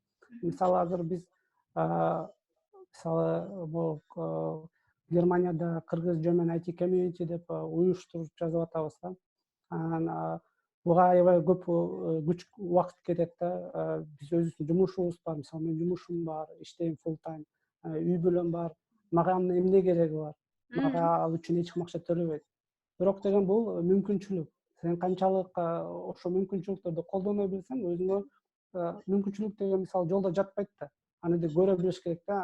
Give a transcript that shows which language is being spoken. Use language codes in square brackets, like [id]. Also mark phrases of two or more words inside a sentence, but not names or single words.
[ky] Мисалы азыр биз мисалы бул Германияда кыргыз [en] German IT community [ky] деп уюштуруп жазып атабыз да. Анан буга аябай көп күч убакыт кетет да. Биз өзүбүздүн жумушубуз бар, мисалы менин жумушум бар, иштейм [en] full time, [ky] үй бүлөм бар. Мага эмне кереги бар? Мага ал үчүн эч ким акча төлөбөйт. Бирок деген бул мүмкүнчүлүк. Сен канчалык ошол мүмкүнчүлүктөрдү колдоно билсең, өзүңө мүмкүнчүлүк деген мисалы жолдо жатпайт да. Аны көрө билиш керек да.